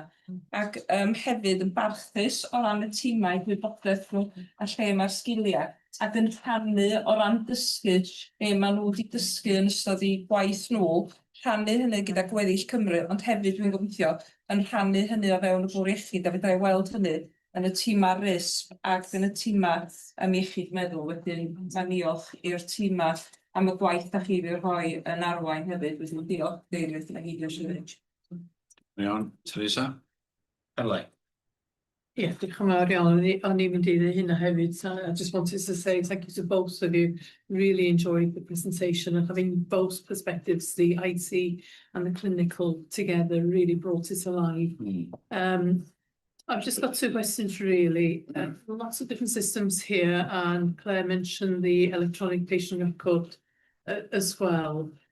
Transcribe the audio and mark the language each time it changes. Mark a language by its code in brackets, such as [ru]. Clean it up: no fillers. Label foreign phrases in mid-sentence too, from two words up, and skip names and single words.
[cy] Ac hefyd yn barchus o ran y tîmau gwybodaeth nhw a lle mae'r sgiliau, ac yn rhannu o ran dysgu be maen nhw wedi dysgu yn ystod i gwaith nhw, rhannu hynny gyda gweddill Cymru, ond hefyd dwi'n gobeithio yn rhannu hynny o fewn y bwr iechyd, a fydda i weld hynny yn y tîmau risg ac yn y tîmau iechyd meddwl. Wedyn mae'n diolch i'r tîmau am y gwaith da chi wedi rhoi yn arwain hefyd. Wedyn diolch Deirydd a Heidio Siwrich. Iawn, Teresa. Hello. Yeah, diolch yn fawr iawn. O'n i'n mynd i ddweud hynna hefyd. [en] So I just wanted to say thank you to both of you. Really enjoyed the presentation, and having both perspectives, the IT and the clinical together, really brought it alive. I've just got two questions really. Lots of different systems here, and Claire mentioned the electronic patient record as well.